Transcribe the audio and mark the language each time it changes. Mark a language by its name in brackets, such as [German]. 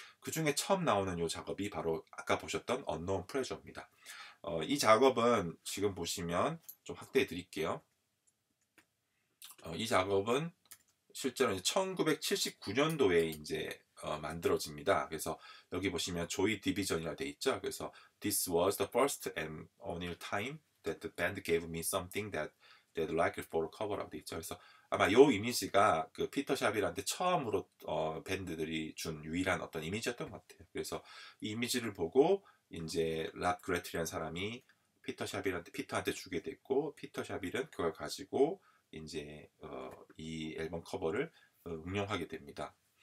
[Korean] 그 중에 처음 나오는 이 작업이 바로 아까 보셨던 언노운 프레저입니다. 이 작업은 지금 보시면 좀 확대해 드릴게요. 이 작업은 실제로 1979년도에 이제 만들어집니다. 그래서 여기 보시면 조이 디비전이라 돼 있죠. 그래서 [English] This was the first and only time that the band gave me something that they'd like for a cover라고 [Korean] 돼 있죠. 그래서 아마 요 이미지가 그 피터 샵일한테 처음으로 밴드들이 준 유일한 어떤 이미지였던 것 같아요. 그래서 이 이미지를 보고 이제 랍 그레트리라는 사람이 피터한테 주게 됐고 피터 샤빌은 그걸 가지고 이제 이 앨범 커버를 응용하게 됩니다.